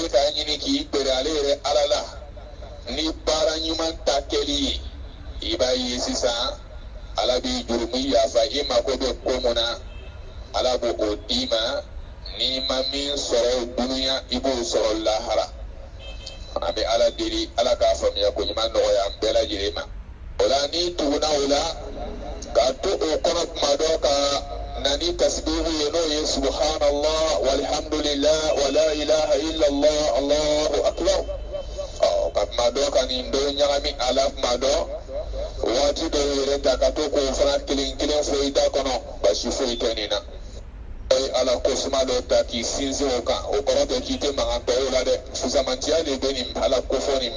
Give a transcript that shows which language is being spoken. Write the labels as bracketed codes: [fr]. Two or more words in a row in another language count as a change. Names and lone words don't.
[bm] bɛ k'a ɲini k'i bɛrɛ ale yɛrɛ ala la ni baara ɲuman ta kɛli ye i b'a ye sisan ala b'i jurumu yafa i mako bɛ ko mun na ala b'o o d'i ma n'i ma min sɔrɔ dunuya i b'o sɔrɔ lahara an bɛ ala deli ala k'a faamuya ko ɲuman nɔgɔya an bɛɛ lajɛlen ma o la n'i tuguna o la k'a to o kɔnɔ tuma dɔ ka nani tasbihu ye n'o ye [ar] سبحان الله والحمد لله ولا إله إلا الله الله أكبر [bm] ka tuma dɔ ka nin dɔ ɲagami a la tuma dɔ waati dɔw yɛrɛ ta ka to k'o fana kelen kelen fɔ i da kɔnɔ basi foyi tɛ nin na ala ko suma dɔ ta k'i sinsin o kan o kɔrɔ tɛ k'i tɛ mankan tɔ o la dɛ fusamantiya de bɛ nin ala ko fɔ nin